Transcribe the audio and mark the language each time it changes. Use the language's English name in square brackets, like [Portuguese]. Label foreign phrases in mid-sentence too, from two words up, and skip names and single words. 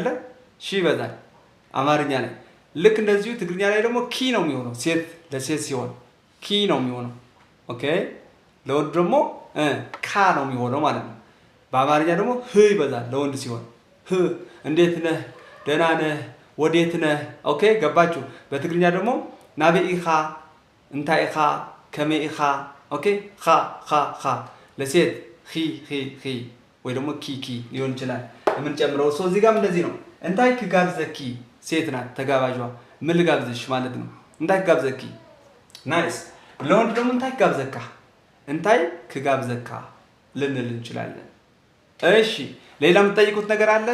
[Amharic] ሺ ይበዛል አማርኛ ላይ። ልክ እንደዚሁ ትግርኛ ላይ ደግሞ ኪ ነው የሚሆነው። ሴት ለሴት ሲሆን ኪ ነው የሚሆነው። ኦኬ ለወንድ ደግሞ ካ ነው የሚሆነው ማለት ነው። በአማርኛ ደግሞ ህ ይበዛል ለወንድ ሲሆን ህ። እንዴት ነህ፣ ደህና ነህ፣ ወዴት ነህ። ኦኬ ገባችሁ? በትግርኛ ደግሞ [Tigrinya] ናበኢኻ፣ እንታይ ኢኻ፣ ከመይ ኢኻ። [Amharic] ኦኬ ኻ ለሴት ኺ ወይ ደግሞ ኪ ሊሆን ይችላል የምንጨምረው። ሰው እዚህ ጋርም እንደዚህ ነው። [Tigrinya] እንታይ ክጋብዘኪ [Amharic] ሴት ናት ተጋባዥዋ። ምን ልጋብዝሽ ማለት ነው። [Tigrinya] እንታይ ክጋብዘኪ። [Amharic] ናይስ። ለወንድ ደግሞ [Tigrinya] እንታይ ክጋብዘካ [Amharic] ልንል እንችላለን። እሺ ሌላ የምትጠይቁት ነገር አለ?